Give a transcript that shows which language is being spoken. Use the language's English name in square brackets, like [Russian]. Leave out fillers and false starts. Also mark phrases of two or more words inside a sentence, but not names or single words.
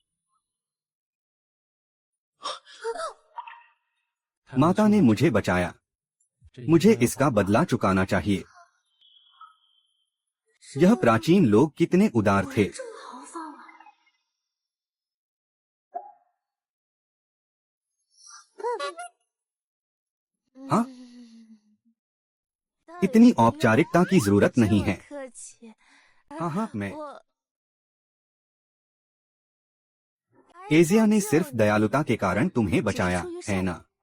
[Hindi] माता ने मुझे बचाया, मुझे इसका बदला चुकाना चाहिए। यह प्राचीन लोग कितने उदार थे। [Chinese] 这么豪放啊！ [Hindi] हाँ, इतनी औपचारिकता की जरूरत नहीं है। [Chinese] 客气。 [Hindi] हाँ हाँ, मैं [Chinese] 我 [Hindi] एजिया ने सिर्फ दयालुता के कारण तुम्हें बचाया, है ना?